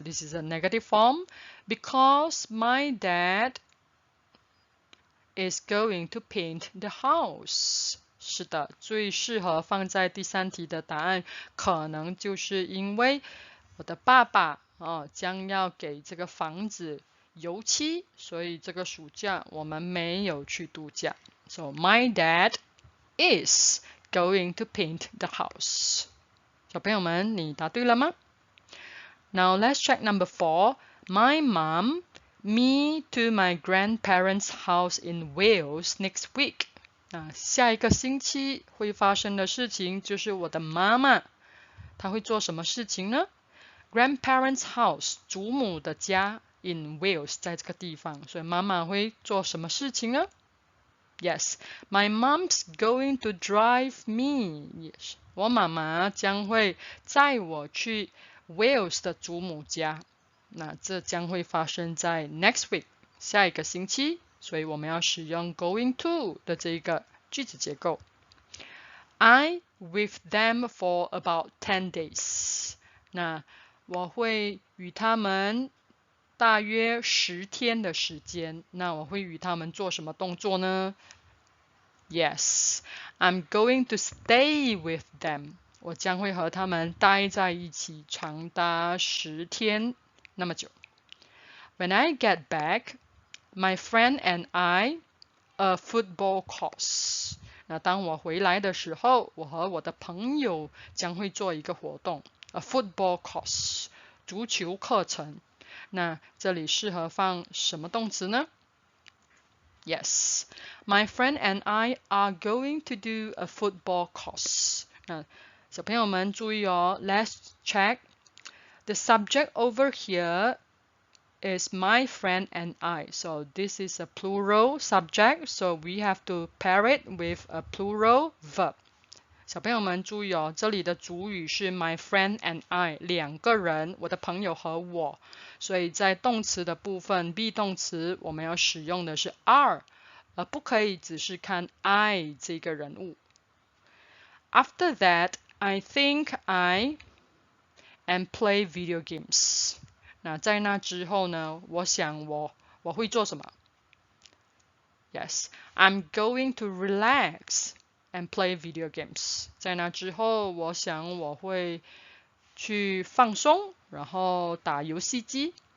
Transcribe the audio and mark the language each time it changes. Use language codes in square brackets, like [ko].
[en] This is a negative form because my dad is going to paint the house。 [zh] 是的，最适合放在第三题的答案，可能就是因为我的爸爸将要给这个房子油漆，所以这个暑假我们没有去度假。 [en] So my dad is going to paint the house。 [zh] 小朋友们，你答对了吗？ [en] Now let's check number 4. My mom, me to my grandparents' house in Wales next week。 [zh] 下一个星期会发生的事情就是我的妈妈，她会做什么事情呢？ [en] Grandparents' house， [zh] 祖母的家 [en] in Wales， [zh] 在这个地方，所以妈妈会做什么事情呢？ [en] Yes, my mom's going to drive me. [zh] Yes， 我妈妈将会载我去 Wales 的祖母家。那这将会发生在 [en] next week， [zh] 下一个星期，所以我们要使用 going to 的这一个句子结构。 [en] I with them for about 10 days。 [zh] 那我会与他们大约10天的时间。那我会与他们做什么动作呢？ [en] Yes, I'm going to stay with them。 [zh] 我将会和他们待在一起长达10天那么久。 [en] When I get back, my friend and I a football course。 [zh] 那当我回来的时候，我和我的朋友将会做一个活动 ， [en] a football course， [zh] 足球课程。那这里适合放什么动词呢？ [en] Yes, my friend and I are going to do a football course。 [zh] 那小朋友们注意哦 [en] ，Let's check the subject over here is my friend and I. So this is a plural subject, so we have to pair it with a plural verb. [zh] 小朋友们注意哦，这里的主语是 [en] my friend and I， [zh] 两个人，我的朋友和我。所以在动词的部分 be 动词我们要使用的是 are， 而不可以只是看 I 这个人物。 [en] After that, I think I and play video games。 [zh] 那在那之后呢，我想我会做什么？ [en] Yes, I'm going to relax and play video games。 [zh] 在那之后，我想我会去放松，然后打游戏机。